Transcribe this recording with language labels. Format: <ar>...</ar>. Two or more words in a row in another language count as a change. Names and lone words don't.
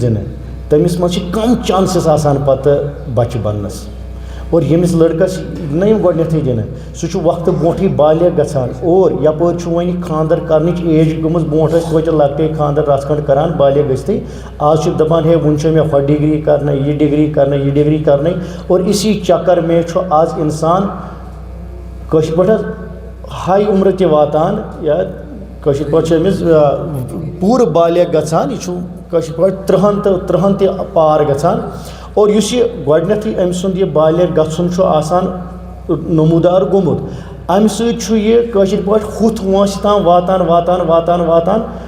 <ks>دِنہٕ تٔمِس منٛز چھِ کم چانسِز آسان پتہٕ بچہِ بننس اور ییٚمِس لڑکس نہ یِم گۄڈنیٚتھٕے دِنہٕ سُہ چھُ وقتہٕ برونٛٹھٕے بالغ گژھان اور یپٲرۍ چھُ وۄنۍ خانٛدر کرنٕچ ایج گٔمٕژ برونٛٹھ ٲسۍ توتہِ لۄکٹے خانٛدر رژھ کھنٛڈ کران بالغ گٔژھتٕے آز چھِ دپان ہے وُنہِ چھِ مےٚ ہۄ ڈگری کرنٕے یہِ ڈگری کرنٕے</ks> <ur>اور اسی چکر میں</ur> <ks>چھُ آز انسان کٲشِر پٲٹھۍ حظ ہاے عمرٕ تہِ واتان یا کٲشِر پٲٹھۍ چھِ أمِس پوٗرٕ بالغ گژھان یہِ چھُ کٲشِر پٲٹھۍ 30 تہِ پار گژھان اور یُس یہِ گۄڈنیٚتھٕے أمۍ سُنٛد یہِ بالغ گژھُن چھُ آسان نموٗدار گوٚمُت اَمہِ سۭتۍ چھُ یہِ کٲشِر پٲٹھۍ ہُتھ وٲنٛسہِ تام واتان</ks>